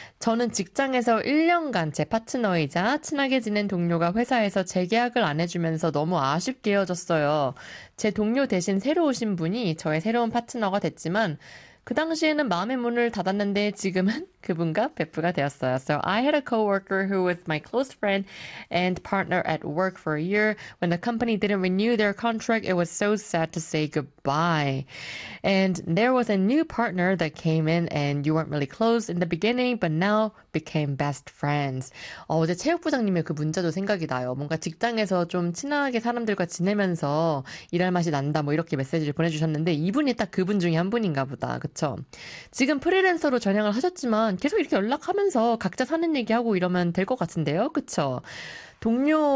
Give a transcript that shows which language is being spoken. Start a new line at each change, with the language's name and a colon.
Korean: 저는 직장에서 1년간 제 파트너이자 친하게 지낸 동료가 회사에서 재계약을 안 해주면서 너무 아쉽게 헤어졌어요. 제 동료 대신 새로 오신 분이 저의 새로운 파트너가 됐지만 그 당시에는 마음의 문을 닫았는데 지금은 그분과 베프가 되었어요.
English: So I had a coworker who was my close friend and partner at work for a year. When the company didn't renew their contract, it was so sad to say goodbye. And there was a new partner that came in and you weren't really close in the beginning, but now became best friends.
Korean: 어제 체육부장님의 그 문자도 생각이 나요. 뭔가 직장에서 좀 친하게 사람들과 지내면서 일할 맛이 난다 뭐 이렇게 메시지를 보내주셨는데 이분이 딱 그분 중에 한 분인가 보다. 그쵸? 지금 프리랜서로 전향을 하셨지만 계속 이렇게 연락하면서 각자 사는 얘기하고 이러면 될 것 같은데요. 그쵸? 동료